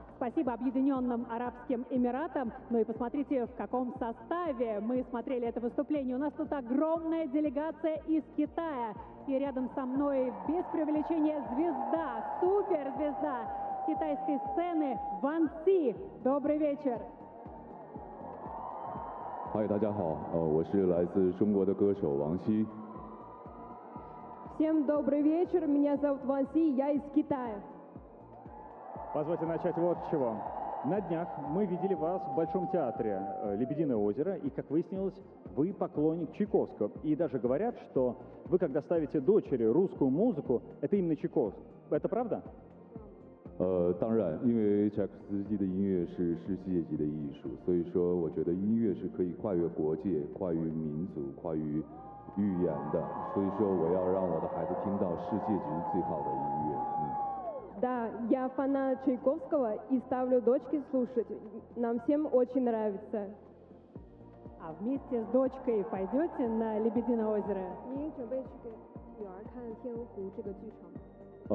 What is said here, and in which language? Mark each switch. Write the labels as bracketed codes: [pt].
[ru] Спасибо Объединенным Арабским Эмиратам. Ну и посмотрите, в каком составе мы смотрели это выступление. У нас тут огромная делегация из Китая. И рядом со мной, без преувеличения, звезда, суперзвезда китайской сцены Ван Си. Добрый вечер! [zh] Hi, 大家好, 我是来自中国的歌手王希。 [ru] Всем добрый вечер, меня зовут Ван Си, я из Китая. Позвольте начать вот с чего. На днях мы видели вас в Большом театре «Лебединое озеро», и, как выяснилось, вы поклонник Чайковского. И даже говорят, что вы, когда ставите дочери русскую музыку, это именно Чайковский. Это правда? [zh] 当然，因为柴可夫斯基的音乐是世界级的艺术，所以说我觉得音乐是可以跨越国界、跨越民族、跨越语言的，所以说我要让我的孩子听到世界级最好的音乐。 [ru] Да, я фанат Чайковского и ставлю дочке слушать. Нам всем очень нравится. А вместе с дочкой пойдете на Лебединое озеро? [zh] 你准备去给女儿看《天鹅湖》这个剧场